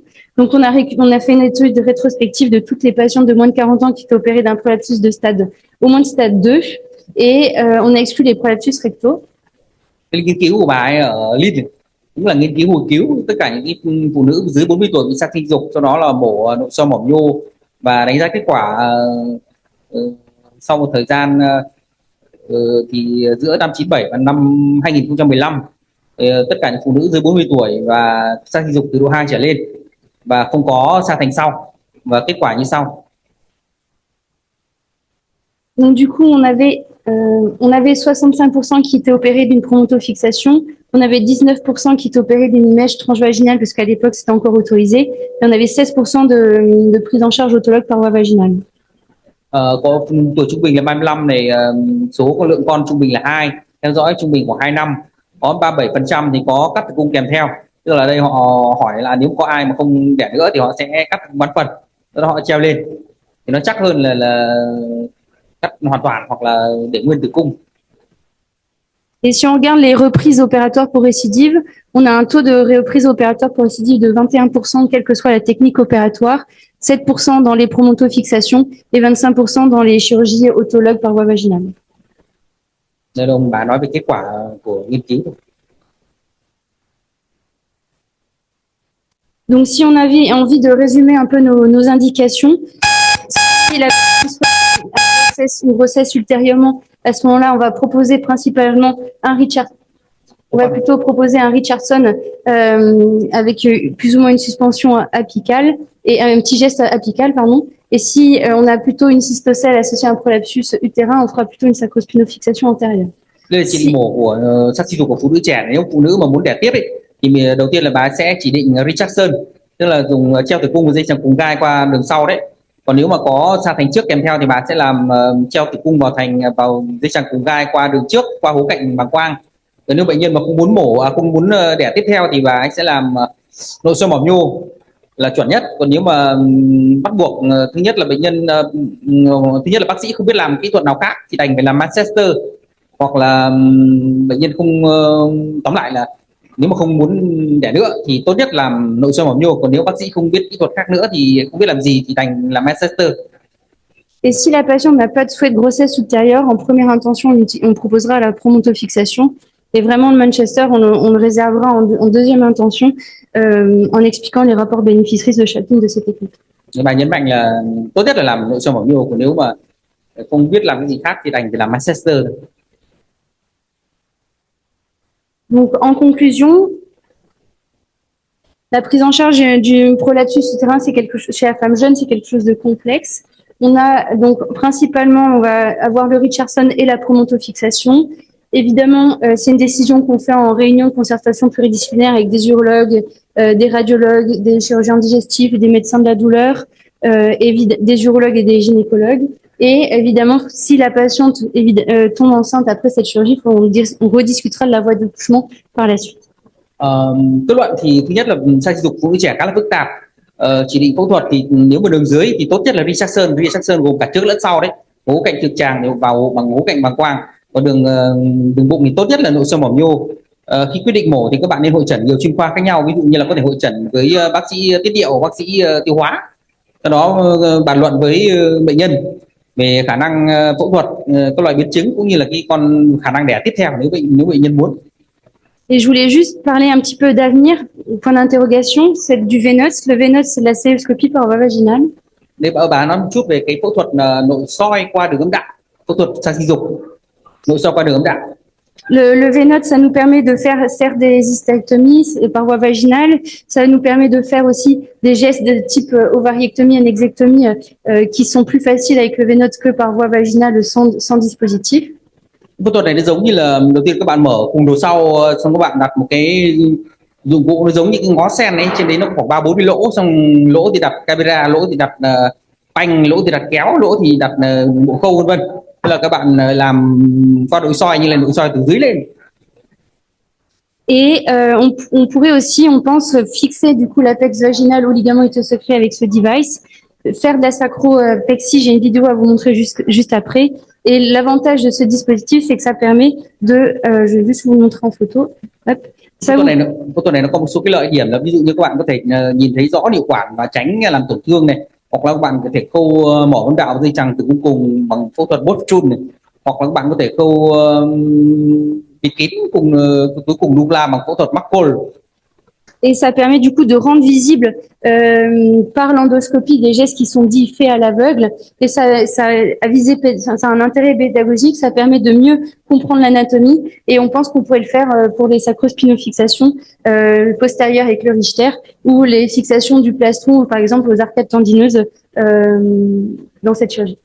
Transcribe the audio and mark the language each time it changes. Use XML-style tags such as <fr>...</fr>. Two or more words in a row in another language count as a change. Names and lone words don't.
<fr>Donc, on a fait une étude rétrospective de toutes les patientes de moins de 40 ans qui étaient opérées d'un prolapsus au moins de stade 2, et on a exclu les prolapsus rectaux.</fr> <vi>Cái nghiên cứu của bà ấy ở Leeds cũng là nghiên cứu hồi cứu tất cả những phụ nữ dưới 40 tuổi bị sa sinh dục, sau đó là mổ nội soi mỏm nhô và đánh giá kết quả sau một thời gian thì giữa năm 97 và năm 2015 tất cả những phụ nữ dưới 40 tuổi và sang sinh dục từ độ 2 trở lên và không có sa thành sau, và kết quả như sau.</vi> <fr>Donc du coup, on avait 65% qui étaient opérés d'une promontofixation, on avait 19% qui étaient opérés d'une mèche transvaginale parce qu'à l'époque c'était encore autorisé, et on avait 16% de prise en charge autologue par voie vaginale.</fr> <vi>Có tuổi trung bình là 35 này, số con lượng con trung bình là 2, theo dõi trung bình khoảng 2 năm, có 37% thì có cắt tử cung kèm theo, tức là đây họ hỏi là nếu có ai mà không đẻ nữa thì họ sẽ cắt bán phần, tức là họ treo lên thì nó chắc hơn là cắt hoàn toàn hoặc là để nguyên tử cung.</vi> <fr>Et si on regarde les reprises opératoires pour récidive, on a un taux de reprise opératoire pour récidive de 21%, quelle que soit la technique opératoire, 7% dans les promontofixations et 25% dans les chirurgies autologues par voie vaginale.</fr> <vi>Nên ông bà nói về kết quả của nghiên cứu.</vi> <fr>Donc si on avait envie de résumer un peu nos indications, si la une grossesse ultérieurement, à ce moment-là, on va proposer principalement on va plutôt proposer un Richardson avec plus ou moins une suspension apicale et un petit geste apical, pardon. Et si on a plutôt une cystocèle associée à un prolapsus utérin, on fera plutôt une sacrospinofixation antérieure.</fr> <vi>Đây là chỉ định mổ của sắc sinh dục của phụ nữ trẻ. Nếu phụ nữ mà muốn đẻ tiếp thì đầu tiên là bà sẽ chỉ định Richardson, tức là dùng treo tử cung và dây chằng cùng gai qua đường sau đấy. Còn nếu mà có sa thành trước kèm theo thì bà sẽ làm treo tử cung vào dây chằng cùng gai qua đường trước, qua hố cạnh bàng quang. Còn nếu bệnh nhân mà không muốn không muốn đẻ tiếp theo thì bà ấy sẽ làm nội soi mỏm nhô là chuẩn nhất. Còn nếu mà bắt buộc, thứ nhất là bác sĩ không biết làm kỹ thuật nào khác thì đành phải làm Manchester, hoặc là bệnh nhân không, tóm lại là nếu mà không muốn đẻ nữa thì tốt nhất làm nội soi mỏm nhô. Còn nếu bác sĩ không biết kỹ thuật khác nữa thì không biết làm gì thì đành làm Manchester.</vi> <fr>Et si la patiente n'a pas de souhait de grossesse ultérieure, en première intention, on proposera la promontofixation. Et vraiment, le Manchester, on le réservera en deuxième intention en expliquant les rapports bénéfices-risques de chacune de ces techniques.</fr> <vi>Bà nhấn mạnh là tốt nhất là làm nội soi mỏm nhô, còn nếu mà không biết làm cái gì khác thì đành phải làm Manchester.</vi> <fr>Donc, en conclusion, la prise en charge du prolapsus utérin, chez la femme jeune, c'est quelque chose de complexe. On a donc principalement, on va avoir le Richardson et la promontofixation. Évidemment, c'est une décision qu'on fait en réunion de concertation pluridisciplinaire avec des urologues, des radiologues, des chirurgiens digestifs, des médecins de la douleur, des urologues et des gynécologues. Et évidemment, si la patiente tombe enceinte après cette chirurgie, on rediscutera de la voie d'accouchement par la suite.</fr> <vi>Kết luận thì thứ nhất là sa sinh dục phụ nữ trẻ khá là phức tạp. Chỉ định phẫu thuật thì nếu mà đường dưới thì tốt nhất là Richardson gồm cả trước lẫn sau đấy, hố cạnh trực tràng thì vào bằng hố cạnh bàng quang. Còn đường bụng thì tốt nhất là nội soi mỏm nhô. Khi quyết định mổ thì các bạn nên hội chẩn nhiều chuyên khoa khác nhau, ví dụ như là có thể hội chẩn với bác sĩ tiết niệu, bác sĩ tiêu hóa, sau đó bàn luận với bệnh nhân về khả năng phẫu thuật, các loại biến chứng cũng như là khả năng đẻ tiếp theo nếu bệnh nhân muốn.</vi> <fr>Et je voulais juste parler un petit peu d'avenir, point d'interrogation, c'est du VENOS. Le VENOS, c'est de la célioscopie par voie vaginale.</fr> <vi>Để bà nói một chút về cái phẫu thuật nội soi qua đường âm đạo, phẫu thuật sa sinh dục nội soi qua đường âm đạo.</vi> <fr>Le VENOS, ça nous permet de faire certes des hystérectomies par voie vaginale, ça nous permet de faire aussi des gestes de type ovariectomie, annexectomie qui sont plus faciles avec le VENOS que par voie vaginale sans dispositif.</fr> <vi>Phẫu thuật này nó giống như là đầu tiên các bạn mở cùng đồ sau, xong các bạn đặt một cái dụng cụ nó giống như cái ngó sen ấy, trên đấy nó khoảng 3-4 lỗ, xong lỗ thì đặt camera, lỗ thì đặt phanh, lỗ thì đặt kéo, lỗ thì đặt bộ khâu, vân vân. Tức là các bạn làm qua nội soi như là nội soi từ dưới lên.</vi> <fr>Et on pourrait aussi, on pense, fixer du coup l'apex vaginal au ligament iliopsoas avec ce device, faire de la sacropexie. J'ai une vidéo à vous montrer juste après. Et l'avantage de ce dispositif, c'est que ça permet je vais juste vous montrer en photo. Hop.</fr> <vi>Phẫu thuật này nó có một số cái lợi điểm là ví dụ như các bạn có thể nhìn thấy rõ niệu quản và tránh làm tổn thương này, hoặc là các bạn có thể khâu mỏ âm đạo dây chằng tử cung cùng bằng phẫu thuật Botchun này, hoặc là các bạn có thể khâu bịt kín cuối cùng Douglas bằng phẫu thuật Markle.</vi> <fr>et ça permet du coup de rendre visible par l'endoscopie des gestes qui sont dits faits à l'aveugle. Et ça a un intérêt pédagogique, ça permet de mieux comprendre l'anatomie et on pense qu'on pourrait le faire pour les sacrospinofixations postérieures avec le Richter ou les fixations du plastron, par exemple aux arcades tendineuses dans cette chirurgie.</fr>